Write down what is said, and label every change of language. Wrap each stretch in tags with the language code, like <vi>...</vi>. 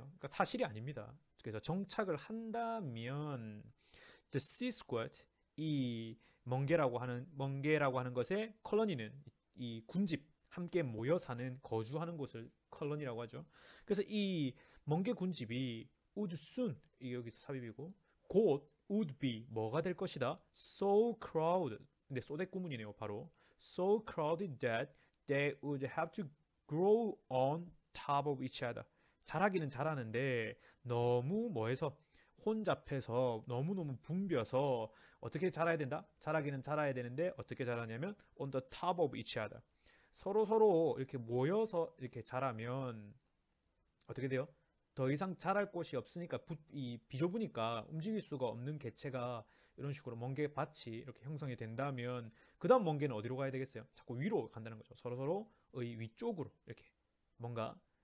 <ko>그러니까 사실이 아닙니다. 그래서 정착을 한다면</ko> <en>the sea squid,</en> <ko>이 멍게라고 하는 것의 컬러니는 이 군집, 함께 모여 사는, 거주하는 곳을 컬러니라고 하죠. 그래서 이 멍게 군집이</ko> <en>would soon,</en> <ko>이 여기서 삽입이고, 곧</ko> <en>would be,</en> <ko>뭐가 될 것이다?</ko> <en>so crowded,</en> <ko>근데 소댓 구문이네요.</ko> <en>바로 so crowded that they would have to grow on top of each other.</en> <ko>자라기는 자라는데 너무 뭐해서, 혼잡해서 너무너무 붐벼서 어떻게 자라야 된다? 자라기는 자라야 되는데 어떻게 자라냐면</ko> <en>on the top of each other.</en> <ko>서로 이렇게 모여서 이렇게 자라면 어떻게 돼요? 더 이상 자랄 곳이 없으니까 비좁으니까 움직일 수가 없는 개체가 이런 식으로 멍게밭이 이렇게 형성이 된다면 그 다음 멍게는 어디로 가야 되겠어요? 자꾸 위로 간다는 거죠. 서로의 위쪽으로 이렇게 뭔가</ko>